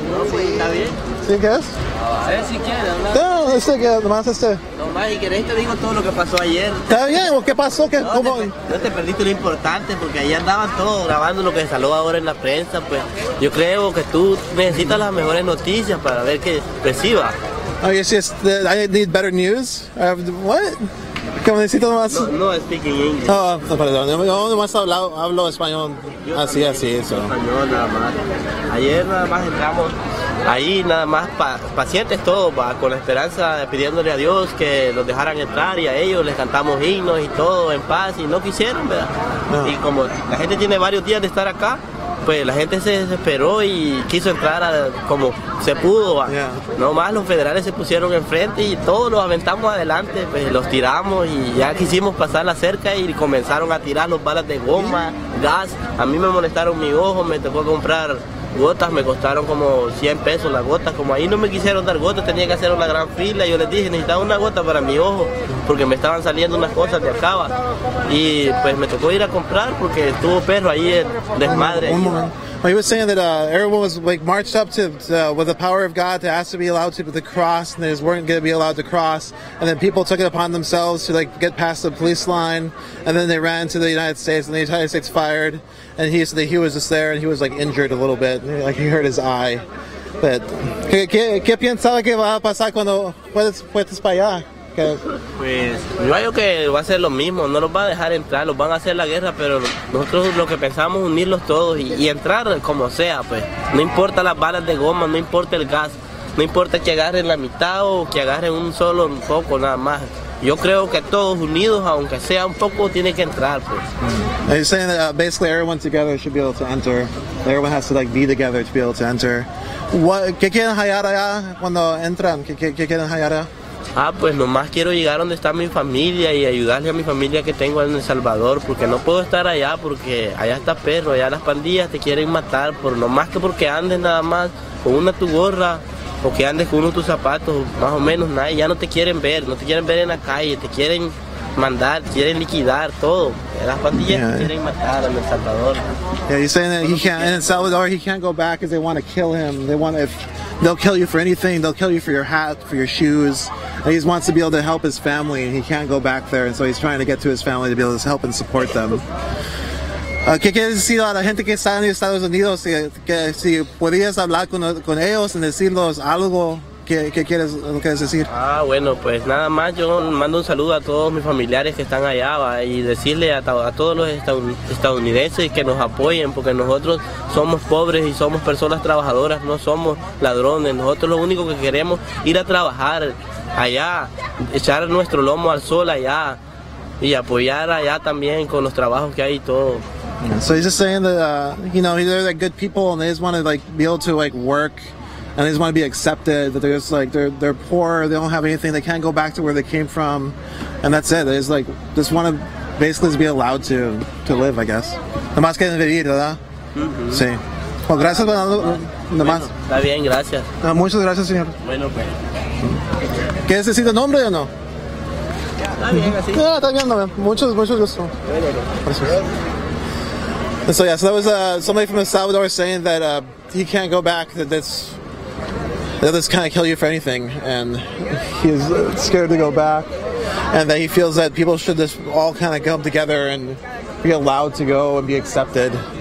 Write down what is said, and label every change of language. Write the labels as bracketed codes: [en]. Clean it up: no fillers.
[es] Sí, está bien. ¿Sí qué es? A ver si quieren hablar. No, nomás Nomás, y querés te digo todo lo que pasó ayer. Está bien, ¿qué pasó? No te perdiste lo importante, porque ahí andaban todos grabando lo que salió ahora en la prensa. Pues yo creo que tú necesitas las mejores noticias para ver que reciba. [en] Oh, yes, I need better news? What? [es] ¿Cómo necesito más? [en] No, speaking English. [es] Oh, perdón, yo nomás hablo español. Así, eso. Español nada más. Ayer nada más entramos ahí, nada más pacientes todos, con la esperanza, pidiéndole a Dios que los dejaran entrar, y a ellos les cantamos himnos y todo en paz, y no quisieron, ¿verdad? No. Y como la gente tiene varios días de estar acá, pues la gente se desesperó y quiso entrar como se pudo. [en] Yeah. [es] No más los federales se pusieron enfrente y todos los aventamos adelante, pues los tiramos, y ya quisimos pasar la cerca y comenzaron a tirar los balas de goma, gas. A mí me molestaron mi ojo, me tocó comprar gotas me costaron como 100 pesos las gotas. Como ahí no me quisieron dar gotas, tenía que hacer una gran fila. Yo les dije, necesitaba una gota para mi ojo, porque me estaban saliendo unas cosas de acá. Y pues me tocó ir a comprar porque estuvo perro ahí el desmadre. [en] Well, he was saying that everyone was like marched up to with the power of God to ask to be allowed to cross, and they just weren't going to be allowed to cross. And then people took it upon themselves to like get past the police line, and then they ran to the United States, and the United States fired. And he said that he was just there, and he was like injured a little bit, like he hurt his eye. But [es] ¿qué piensaba que va a pasar cuando puedes para allá? Pues yo creo que va a ser lo mismo, no los va a dejar entrar, los van a hacer la guerra, pero nosotros lo que pensamos es unirlos todos y entrar como sea, pues no importa las balas de goma, no importa el gas, no importa que agarren la mitad o que agarren un poco nada más. Yo creo que todos unidos, aunque sea un poco, tiene que entrar, pues. [en] He's saying that basically everyone together should be able to enter. Everyone has to like be together to be able to enter. [es] ¿Qué quieren hallar allá cuando entran? ¿Qué quieren hallar allá? Pues nomás quiero llegar donde está mi familia y ayudarle a mi familia que tengo en El Salvador, porque no puedo estar allá porque allá está perro, allá las pandillas te quieren matar, nomás que porque andes nada más con una tu gorra o que andes con uno de tus zapatos, más o menos nada, ya no te quieren ver en la calle, te quieren mandar, quieren liquidar todo. Las pandillas te quieren matar en El Salvador. [en] Yeah, he's saying that he can't in El Salvador. He can't go back because they want to kill him. They'll kill you for anything. They'll kill you for your hat, for your shoes. And he just wants to be able to help his family, and he can't go back there. And so he's trying to get to his family to be able to help and support them. [es] ¿Qué quieres decir a la gente que está en Estados Unidos? Que si podías hablar con ellos y decirles algo. ¿Qué quieres decir? Bueno, pues nada más yo mando un saludo a todos mis familiares que están allá y decirle a todos los estadounidenses que nos apoyen, porque nosotros somos pobres y somos personas trabajadoras, no somos ladrones. Nosotros lo único que queremos es ir a trabajar allá, echar nuestro lomo al sol allá y apoyar allá también con los trabajos que hay y todo. [en] So he's just saying that they're like good people and they just want to like be able to like work. And they just want to be accepted, that they're just like, they're poor, they don't have anything, they can't go back to where they came from, and that's it. They just want to basically just be allowed to live, I guess. [es] Nomás quieren vivir, ¿verdad? Sí. [en] Well, [es] gracias, nomás. Bueno, está bien, gracias. Muchas gracias, señor. Bueno, pues. ¿Quieres decir el nombre o no? Está bien, así. Está bien, no, mucho gusto. [en] And so, yeah, so that was somebody from El Salvador saying that he can't go back, they'll just kind of kill you for anything, and he's scared to go back, and that he feels that people should just all kind of come together and be allowed to go and be accepted.